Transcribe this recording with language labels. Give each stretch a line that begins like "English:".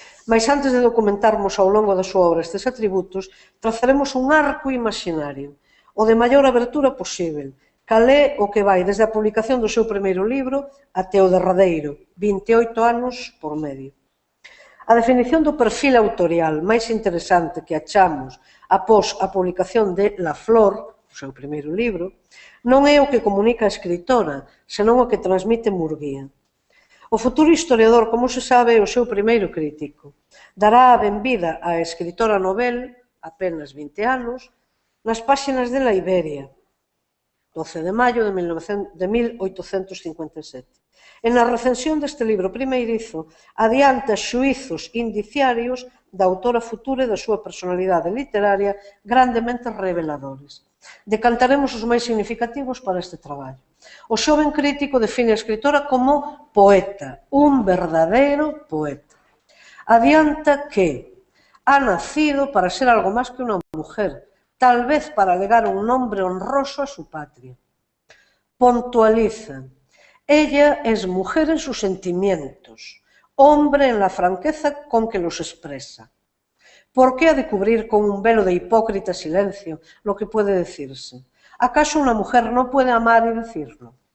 Galician: Mas antes de documentarmos ao longo da súa obra estes atributos, trazaremos un arco imaginario, o de maior abertura posible, cal é o que vai desde a publicación do seu primeiro libro até o derradeiro, 28 anos por medio. A definición do perfil autorial máis interesante que achamos após a publicación de La Flor, o seu primeiro libro, non é o que comunica a escritora, senón o que transmite Murguía. O futuro historiador, como se sabe, é o seu primeiro crítico. Dará a benvida á escritora novel, apenas 20 anos, nas páxinas de La Iberia, 12 de maio de 1857. E na recensión deste libro primeirizo, adianta xuízos indiciarios da autora futura e da súa personalidade literaria grandemente reveladores. Decantaremos os máis significativos para este traballo. O xoven crítico define a escritora como poeta, un verdadeiro poeta. Adianta que
Spanish: ha nacido para ser algo máis que unha mujer, tal vez para legar un nombre honroso a su patria. Puntualiza: ella es mujer en sus sentimientos, hombre en la franqueza con que los expresa. ¿Por qué ha de cubrir con un velo de hipócrita silencio lo que puede decirse? ¿Acaso una mujer no puede amar y decirlo?